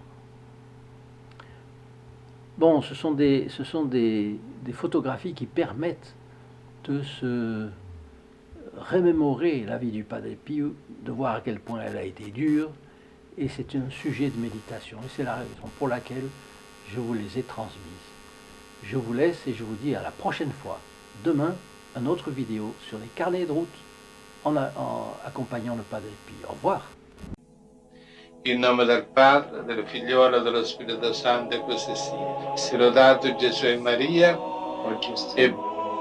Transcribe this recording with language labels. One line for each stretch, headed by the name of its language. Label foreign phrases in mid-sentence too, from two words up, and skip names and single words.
French: Bon, ce sont des photographies qui permettent de se remémorer la vie du Padre Pio, de voir à quel point elle a été dure, et c'est un sujet de méditation. Et c'est la raison pour laquelle je vous les ai transmises. Je vous laisse et je vous dis à la prochaine fois. Demain, une autre vidéo sur les carnets de route en accompagnant le Padre Pio. Au revoir.
Italian: In nome del Padre, del Figliolo e dello Spirito Santo, e così sia. Sia lodato Gesù e Maria, e